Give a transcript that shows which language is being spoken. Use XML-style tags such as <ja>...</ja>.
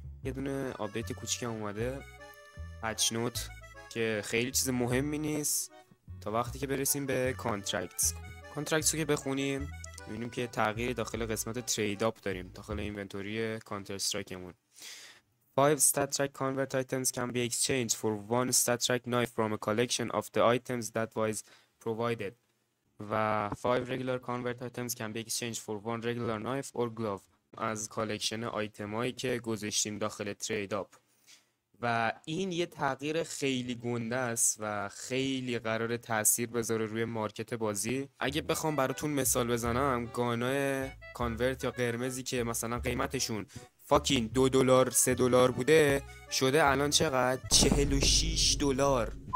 <fa>یه دونه آپدیت کوچیکم اومده، پچ نوت، که خیلی چیز مهمی نیست تا وقتی که برسیم به کانترکتس. کانترکتس رو که بخونیم می‌بینیم که تغییری داخل قسمت ترید آپ داریم داخل اینونتوری کانتر استرایکمون.</fa> <en>5 stat track convert items can be exchanged for one stat track knife from a collection of the items that was provided. و 5 regular convert items can be exchanged for one regular knife or glove</en> <fa>از کالکشن آیتمایی که گذاشتیم داخل ترید آپ. و این یه تغییر خیلی گنده است و خیلی قراره تاثیر بذاره روی مارکت بازی. اگه بخوام براتون مثال بزنم، گانای کانورت یا قرمزی که مثلا قیمتشون فاکین $2 $3 بوده، شده الان چقدر؟ $46.</fa>